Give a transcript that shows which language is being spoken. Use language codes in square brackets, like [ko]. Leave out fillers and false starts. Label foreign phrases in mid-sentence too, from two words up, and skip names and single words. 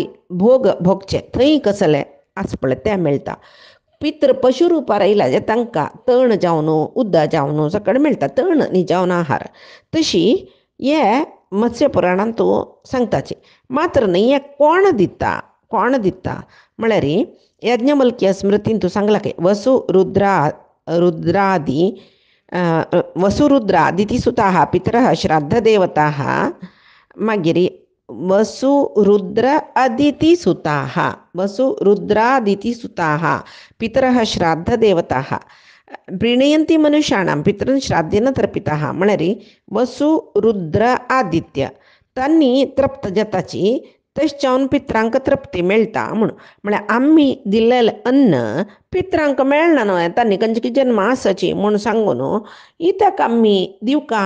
[kok] भोग भोगचे थंय कसले आसपळ तें मेळटा पित्र पशु रुपार आयला जाल्यार तांकां तण जावन उद्दा जावन सकट मेळटा तण न्ही जावन आहार तशी हे मत्स्य पुराणांत सांगताचे मात्र न्ही हे कोण दिता म्हळ्यार यज्ञवल्क्य स्मृतीन तूं सांगला की [sa] वसुरुद्रादितिसुताः पितरः श्राद्धदेवताः [kok] मागीर [sa] वसुरुद्रादितिसुताः पितरः श्राद्धदेवताः प्रीणयन्ति मनुष्याणां पितॄन् श्राद्धेन तर्पिताः [kok] म्हळ्यार वसुरुद्र आदित्य तांणी तृप्त जाताची तशें जावन पित्रांक तृप्ती मेळटा म्हळ्यार आमी दिल्लेलें अन्न पित्रांक मेळना न्हय तांणी खंयची जन्म आसाची म्हूण सांगून इत्याक आमी दिवका